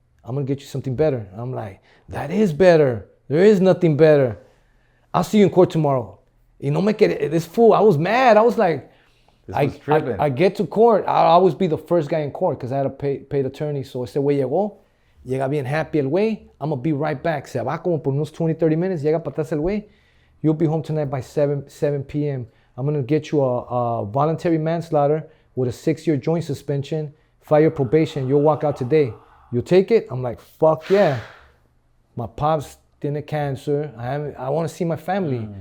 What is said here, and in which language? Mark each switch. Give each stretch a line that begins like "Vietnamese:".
English: I'm going to get you something better. And I'm like, that is better. There is nothing better. I'll see you in court tomorrow.
Spanish: Y no me quedé,
English: this fool, I was mad. I was like, I get to court. I'll always be the first guy in court because I had a paid attorney. So
Spanish: ese güey llega bien happy el güey.
English: I'm going to be right back.
Spanish: Se va como por unos 20, 30 minutes. Llega para atrás el güey.
English: You'll be home tonight by 7 p.m. I'm going to get you a voluntary manslaughter with a 6-year joint suspension, 5-year probation. You'll walk out today. You'll take it? I'm like, fuck yeah. My pops
Spanish: tiene cancer.
English: I want to see my family.